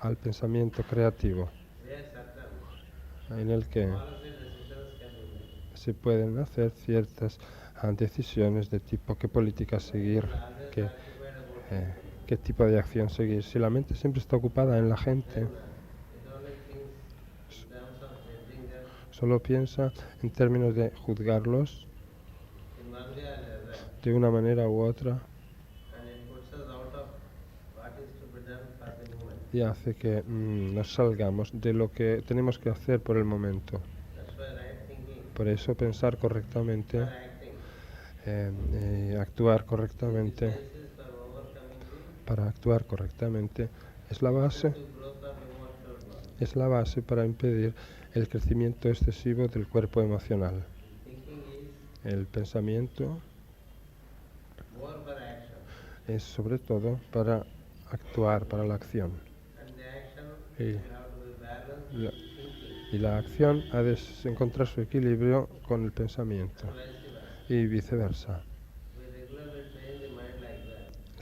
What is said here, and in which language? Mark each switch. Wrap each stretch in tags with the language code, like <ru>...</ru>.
<es>al pensamiento creativo</es> <en>where certain</en> <es>en el que</es> <en>policy decisions can be made.</en> <es>se pueden hacer ciertas decisiones de tipo qué política seguir,</es> <en>People always</en> <es>qué,</es> <en>occupied about</en> <es>eh, qué tipo de acción seguir. Si la mente siempre está ocupada en la gente,</es> <en>then it only thinks in terms of judging them</en> <es>solo piensa en términos de juzgarlos</es> <en>in one way or another,</en> <es>de una manera u otra</es> <en>and it puts us out of what is to be done for the moment.</en> <es>y hace que nos salgamos de lo que tenemos que hacer por el momento.</es> <en>That's why right thinking</en> <es>Por eso pensar</es> <en>for</en> <es>correctamente,</es> <en>acting</en> <es>actuar</es> <en>is the</en> <es>correctamente,</es> <en>basis for overcoming</en> <es>para actuar correctamente, es la</es> <en>the</en> <es>base,</es> <en>excessive growth of emotional body.</en> <es>es la base para impedir el crecimiento excesivo del cuerpo emocional.</es> <en>Thinking is</en> <es>El pensamiento</es> <en>more for action,</en> <es>es sobre todo para actuar, para la acción.</es> <en>and the action</en> <es>Y</es> <en>will have to be balanced</en> <es>la,</es> <en>with thinking,</en> <es>y la acción ha de encontrar su equilibrio con el pensamiento</es> <en>and vice versa.</en> <es>y viceversa.</es> <en>We regularly train the mind like that.</en>